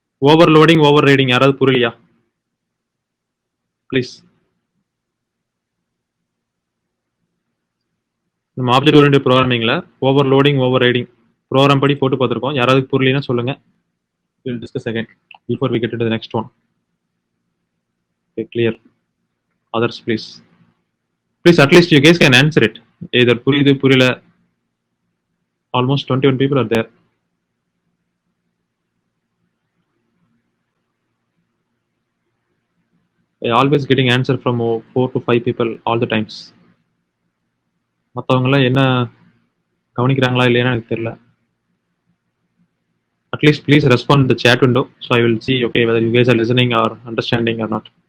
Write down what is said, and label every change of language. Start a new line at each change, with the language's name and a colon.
Tamil: Overloading, over riding யாராவது புரியலையா? Please. நம்ம object oriented ப்ரோக்ராமிங்ல overloading, over riding program படி போட்டு பார்த்துருக்கோம். யாராவது புரியலைன்னா சொல்லுங்க.
English: We'll discuss again before we get into the next one. Okay, clear. Others, please. Please, at least you guys can answer it.
Tamil: Either புரியுது, புரியல.
English: Almost 21 people are there. I always getting answer from 4 to 5 people all the times.
Tamil: மற்றவங்களாம் என்ன கவனிக்கிறாங்களா இல்லையா எனக்கு தெரியல.
English: At least please respond in the chat window so I will see okay whether you guys are listening or understanding or not.